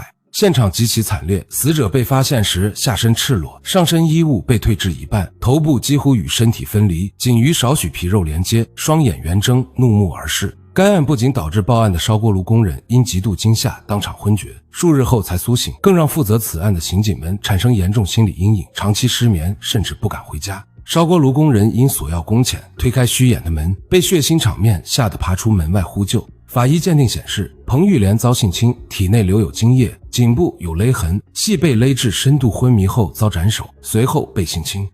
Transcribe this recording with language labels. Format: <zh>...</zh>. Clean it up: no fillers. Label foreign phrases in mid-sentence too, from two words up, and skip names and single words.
<zh>现场极其惨烈，死者被发现时下身赤裸，上身衣物被褪至一半，头部几乎与身体分离，仅余少许皮肉连接，双眼圆睁，怒目而视。该案不仅导致报案的烧锅炉工人因极度惊吓当场昏厥，数日後才蘇醒，更讓負責此案的刑警們產生嚴重心理陰影，長期失眠，甚至不敢回家。燒鍋爐工人因索要工錢，推開虛掩的門，被血腥場面嚇得爬出門外呼救。法醫鑑定顯示，彭玉蓮遭性侵，體內留有精液，頸部有勒痕，係被勒至深度昏迷後遭斬首，隨後被性侵。</zh>